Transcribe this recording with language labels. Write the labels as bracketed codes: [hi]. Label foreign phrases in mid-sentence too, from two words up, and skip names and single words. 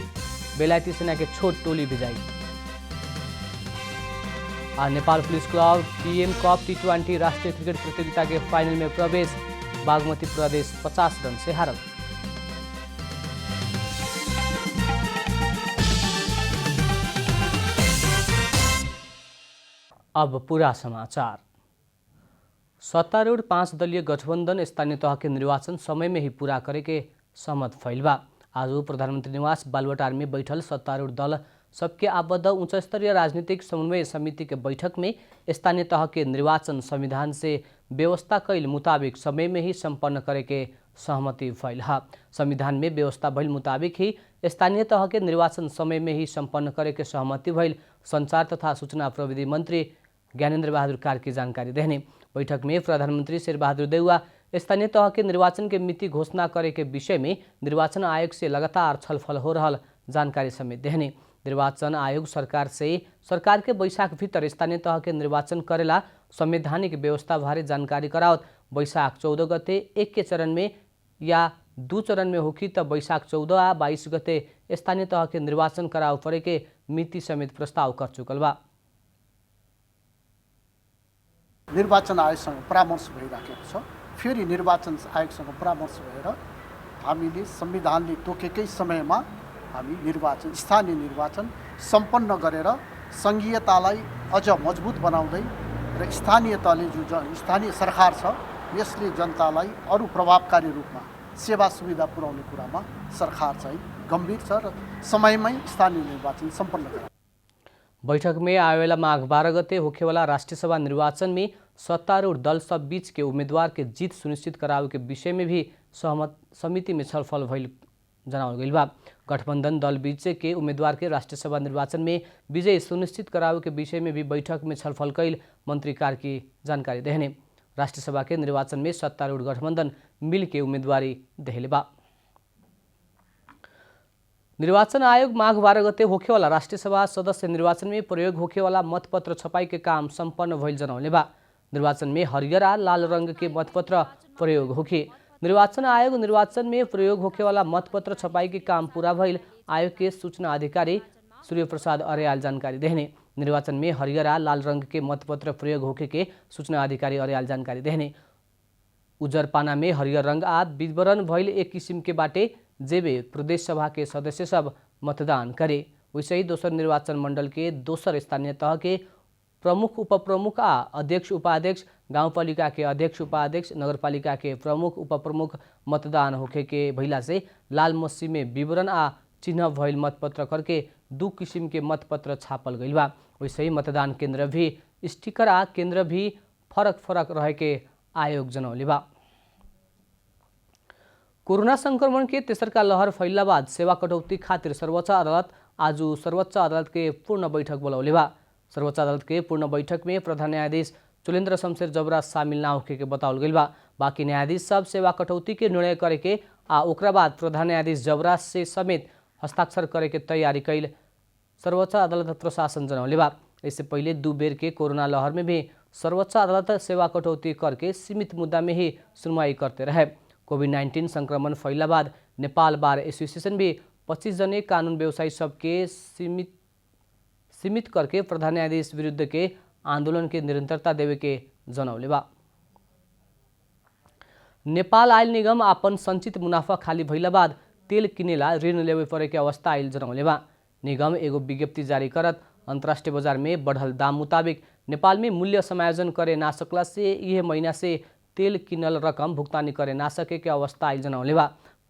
[bho] बेलायती सेना के छोट टोली भिजाई। नेपाल पुलिस क्लब टीएम कप T20 राष्ट्रीय क्रिकेट प्रतियोगिता के फाइनल में प्रवेश। बागमती प्रदेश 50 रन से हारल। अब पूरा समाचार। सत्तारूढ़ 5 दलीय गठबंधन स्थानीय तह के निर्वाचन समय में ही पूरा करे के सहमत भइल बा। आज प्रधानमंत्री निवास बालुवाटार में बैठल सत्तारूढ़ दल सबके आबद्ध उच्च स्तरीय राजनीतिक समन्वय समिति के बैठक में स्थानीय तह के निर्वाचन संविधान से व्यवस्था कैल मुताबिक समय में ही संपन्न करे के सहमति भइल है। संविधान में व्यवस्था भइल मुताबिक ही स्थानीय तह के निर्वाचन समय में ही संपन्न करे के सहमति भइल संचार तथा सूचना प्रविधि मंत्री ज्ञानेन्द्र बहादुर कार्की जानकारी देने। बैठक में प्रधानमंत्री शेरबहादुर देउवा स्थानीय तह के निर्वाचन के मिति घोषणा करे के विषय में निर्वाचन आयोग से लगातार छलफल हो रहल जानकारी समेत देने। निर्वाचन आयोग सरकार के बैशाख भीतर स्थानीय तह के निर्वाचन करेला संवैधानिक व्यवस्था बारे जानकारी करावत बैशाख 14 गते 1 के चरण में या 2 चरण में होखी त बैशाख 14 आ 22 गते स्थानीय तह के निर्वाचन कराव परे के मिति समेत प्रस्ताव कर चुकल बा। [ne] निर्वाचन आयोगसँग परामर्श भइराखेको छ। फेरि निर्वाचन आयोगसँग परामर्श भएर हामीले संविधानले तोकेकै समयमा हामी स्थानीय निर्वाचन सम्पन्न गरेर सङ्घीयतालाई अझ मजबुत बनाउँदै र स्थानीय तहले स्थानीय सरकार छ यसले जनतालाई अरू प्रभावकारी रूपमा सेवा सुविधा पुर्याउने कुरामा सरकार चाहिँ गम्भीर छ र समयमै स्थानीय निर्वाचन सम्पन्न गराउँछ। [bho] बैठक में आवेला माघ 12 गते होखेवाला राष्ट्रीय सभा निर्वाचन में सत्तारूढ़ दल सब बीच के उम्मीदवार के जीत सुनिश्चित करावे के विषय में भी सहमत समिति में छलफल भइल जनावल गइल बा। गठबंधन दल बीच के उम्मीदवार के राष्ट्रीय सभा निर्वाचन में विजय सुनिश्चित करावे के विषय में भी बैठक में छलफल कैल मंत्री कार्की जानकारी देने। राष्ट्रीय सभा के निर्वाचन में सत्तारूढ़ गठबंधन मिल के उम्मीदवारी देहले बा। निर्वाचन आयोग माघ 12 गते होखेवाला राष्ट्रीय सभा सदस्य निर्वाचन में प्रयोग होखेवाला मतपत्र छपाई के काम संपन्न भइल जनौले बा। निर्वाचन में हरियर आ लाल रंग के मतपत्र प्रयोग होखे। निर्वाचन आयोग निर्वाचन में प्रयोग होखेवाला मतपत्र छपाई के काम पूरा भइल आयोग के सूचना अधिकारी सूर्य प्रसाद अर्याल जानकारी देने। निर्वाचन में हरियर आ लाल रंग के मतपत्र प्रयोग होखे के सूचना अधिकारी अर्याल जानकारी देने। उजर पाना में हरियर रंग आ विवरण भइल एक किसिम के बाटे जेबे प्रदेश सभा के सदस्य सब मतदान करे। वैसे ही दोसर निर्वाचन मंडल के दोसर स्थानीय तह के प्रमुख उपप्रमुख आ अध्यक्ष उपाध्यक्ष, गाउँपालिका के अध्यक्ष उपाध्यक्ष, नगरपालिका के प्रमुख उपप्रमुख मतदान होखे के भइला से लाल मस्सी में विवरण आ चिन्ह भइल मतपत्र करके 2 किसिम के मतपत्र छापल गइल बा। वैसे ही मतदान केन्द्र भी स्टिकर आ केन्द्र भी फरक फरक रहे के आयोग जनौले बा। कोरोना संक्रमण के तेसरका लहर फैलला बाद सेवा कटौती खातिर सर्वोच्च अदालत आज सर्वोच्च अदालत के पूर्ण बैठक बोलौले बा। सर्वोच्च अदालत के पूर्ण बैठक में प्रधान न्यायाधीश चुलेन्द्र शमशेर जबरा शामिल ना होखे के बतावल गइल बा। बाकी न्यायाधीश सब सेवा कटौती के निर्णय करे के आ ओकरा बाद प्रधान न्यायाधीश जबरा से समेत हस्ताक्षर करे के तैयारी कैल सर्वोच्च अदालत प्रशासन जनौले बा। इससे पहले 2 बेर के कोरोना लहर में भी सर्वोच्च अदालत सेवा कटौती करके सीमित मुद्दा में ही सुनवाई करते रहे। कोभिड-19 संक्रमण फैला बाद नेपाल बार एसोसिएशन भी 25 जने कानून व्यवसायी सबके सीमित करके प्रधान न्यायाधीश विरुद्ध के आंदोलन के निरंतरता देवे के जनौले बा। नेपाल आयल निगम आपन संचित मुनाफा खाली भइला बाद तेल किनेला ऋण लेवे परे के अवस्था आयल जनौले बा। निगम एगो विज्ञप्ति जारी करत अंतर्राष्ट्रीय बाजार में बढ़ल दाम मुताबिक नेपाल में मूल्य समायोजन करे ना सकला से यह महीना से तेल किनल रकम भुगतानी करे ना सके के अवस्था आयल जनौले बा।